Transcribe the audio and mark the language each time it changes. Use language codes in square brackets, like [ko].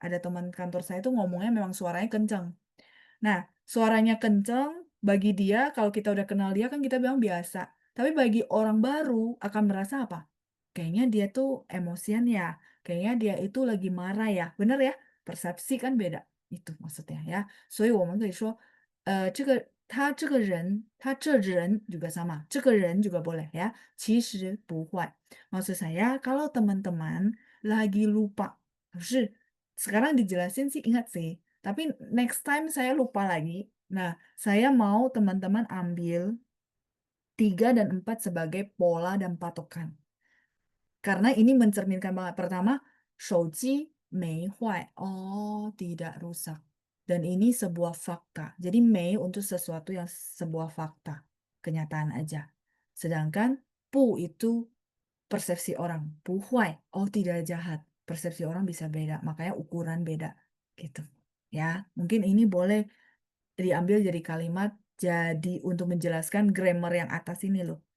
[id] Ada teman kantor saya tuh ngomongnya memang suaranya kencang. Nah, suaranya kenceng, bagi dia, kalau kita udah kenal dia kan kita bilang biasa. Tapi bagi orang baru akan merasa apa? Kayaknya dia tuh emosian ya. Kayaknya dia itu lagi marah ya. Bener ya? Persepsi kan beda. Itu maksudnya ya. [zh] 所以我们可以说，他这个人，他这人 [id] juga sama. [zh] 这个人 [id] juga boleh ya. [zh] 其实不坏. [id] Maksud saya, kalau teman-teman lagi lupa, 是 sekarang dijelasin sih ingat sih. Tapi next time saya lupa lagi. Nah, saya mau teman-teman ambil 3 dan 4 sebagai pola dan patokan. Karena ini mencerminkan banget. [zh] Pertama, 手机没坏. [id] Oh, tidak rusak. Dan ini sebuah fakta. Jadi mei untuk sesuatu yang sebuah fakta. Kenyataan aja. Sedangkan pu itu persepsi orang. [zh] 不坏. [id] Oh, tidak jahat. persepsi orang bisa beda, makanya ukuran beda gitu. Ya, mungkin ini boleh diambil jadi kalimat jadi untuk menjelaskan grammar yang atas ini loh.